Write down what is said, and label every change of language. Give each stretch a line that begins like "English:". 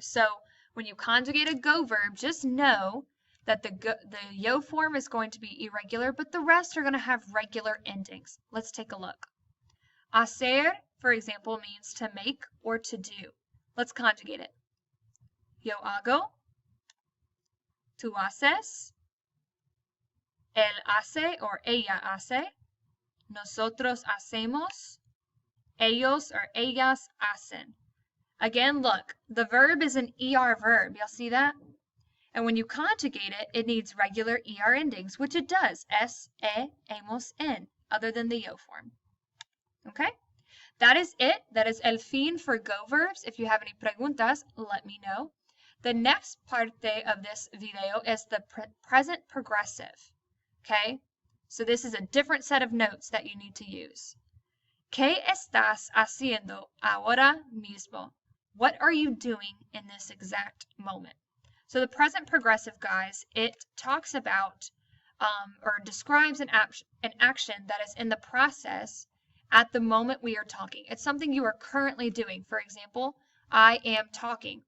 English: So when you conjugate a go verb, just know that the yo form is going to be irregular, but the rest are going to have regular endings. Let's take a look. Hacer, for example, means to make or to do. Let's conjugate it.
Spanish: Yo hago. Tú haces, él hace or ella hace, nosotros hacemos, ellos or ellas hacen.
English: Again, look, the verb is an ER verb. Y'all see that? And when you conjugate it, it needs regular ER endings, which it does. S, E, hemos, en, other than the yo form. Okay? That is it. That is
Spanish: el fin
English: for go verbs. If you have any preguntas, let me know. The next parte of this video is the present progressive, okay? So this is a different set of notes that you need to use.
Spanish: ¿Qué estás haciendo ahora mismo?
English: What are you doing in this exact moment? So the present progressive, guys, it talks about or describes an action that is in the process at the moment we are talking. It's something you are currently doing. For example, I am talking.